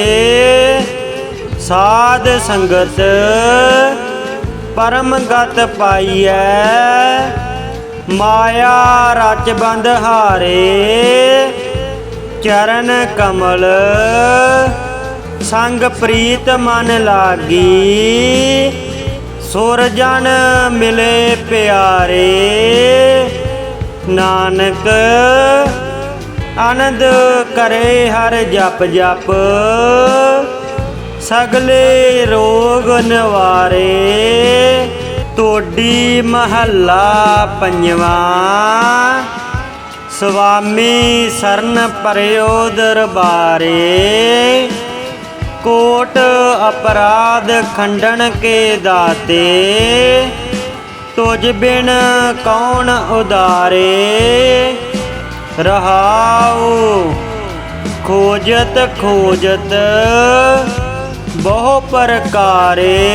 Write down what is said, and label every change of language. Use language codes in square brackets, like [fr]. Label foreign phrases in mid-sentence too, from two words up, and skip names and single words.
[pa] ਸਾਧ ਸੰਗਤ ਪਰਮ ਗਤ ਪਾਈਐ ਮਾਇਆ ਰਚ ਬੰਧਹਾਰੇ ਚਰਨ ਕਮਲ ਸੰਗ ਪ੍ਰੀਤ ਮਨ ਲਾਗੀ ਸੁਰਜਨ ਮਿਲੇ ਪਿਆਰੇ। ਨਾਨਕ ਅਨੰਦ ਕਰੇ ਹਰ ਜਪ ਜਪ ਸਗਲੇ ਰੋਗ ਨਿਵਾਰੇ। ਟੋਡੀ ਮਹੱਲਾ ਪੰਜਵਾਂ। ਸੁਆਮੀ ਸਰਨ ਪਰਿਓ ਦਰਬਾਰੇ, ਕੋਟ ਅਪਰਾਧ ਖੰਡਨ ਕੇ ਦਾਤੇ। ਤੁਝ ਬਿਨ ਕੌਣ ਉਦਾਰੇ, ਰਹਾਉ ਖੋਜਤ ਖੋਜਤ ਬਹੁ ਪ੍ਰਕਾਰੇ।